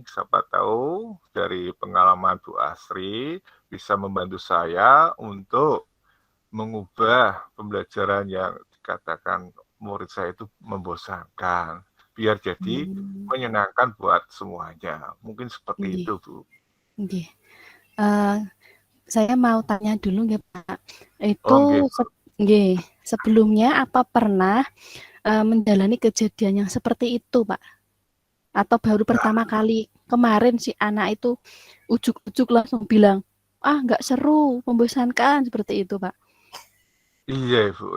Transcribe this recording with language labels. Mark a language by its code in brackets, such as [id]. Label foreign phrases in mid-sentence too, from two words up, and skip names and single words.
[id] Siapa tahu dari pengalaman Bu Asri bisa membantu saya untuk mengubah pembelajaran yang dikatakan murid saya itu membosankan, biar jadi menyenangkan buat semuanya. Mungkin seperti Nggih, itu, Bu. nggih. Saya mau tanya dulu nggih, Pak. Oh, Itu nggih, Bu. nggih, sebelumnya apa pernah menjalani kejadian yang seperti itu, Pak? Atau baru pertama kali? Kemarin si anak itu ujuk-ujuk langsung bilang, "Ah, nggak seru, membosankan," seperti itu, Pak. Iya, Bu.